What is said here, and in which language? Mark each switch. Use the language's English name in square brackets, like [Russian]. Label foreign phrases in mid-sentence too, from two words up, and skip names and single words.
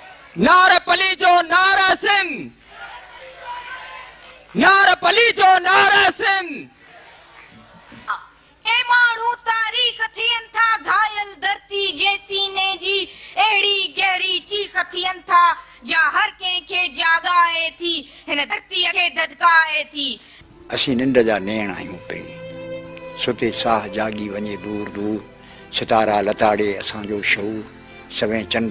[Sindhi] नारपली जो नारा सिंह, नारपली जो नारा सिंह। ए माण्हू तारीख़ थियनि था घायल धरती जे सीने जी अहिड़ी गहरी चीख थियनि था जा हर कंहिंखे जाॻाए थी हिन धरतीअ खे धधकाए थी। असीं निंड जा नेण आहियूं पहिरीं, सुते साह जागी वञे दूर दूर, सितारा लताड़े असांजो शऊर, सवें चंड